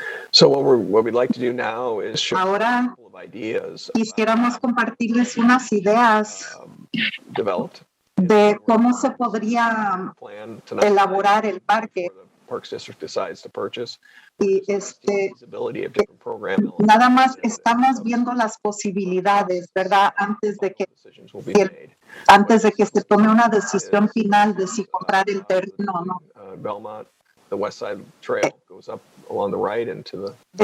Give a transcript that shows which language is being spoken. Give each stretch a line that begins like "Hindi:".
English: So what we'd like to do now is share
Spanish: Ahora
English: a couple of ideas
Spanish: quisiéramos compartirles unas ideas
English: developed
Spanish: de cómo se podría
English: plan tonight
Spanish: elaborar el parque.
English: before the Parks District decides to purchase.
Spanish: Y
English: Feasibility of different program elements.
Spanish: nada más estamos viendo las posibilidades, ¿verdad? Antes de que
English: Decisions will be
Spanish: si el
English: made.
Spanish: antes de que se tome una decisión final de si comprar el terreno o no.
English: Belmont, the Westside Trail goes up along the right into the.